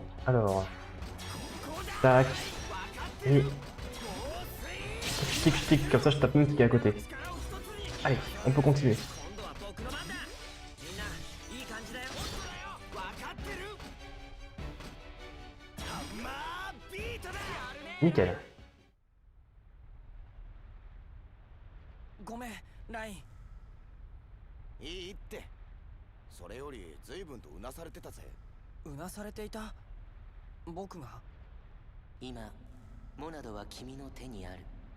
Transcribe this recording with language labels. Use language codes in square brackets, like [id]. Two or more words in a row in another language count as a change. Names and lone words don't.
[fr] Alors, tac, et tic, comme ça je tape même qui est à côté. Allez, on peut continuer. Nickel. [ja] ごめん、ライン。いいって。それより随分とうなされてたぜ。うなされていた？僕が？今モナドは君の手にある。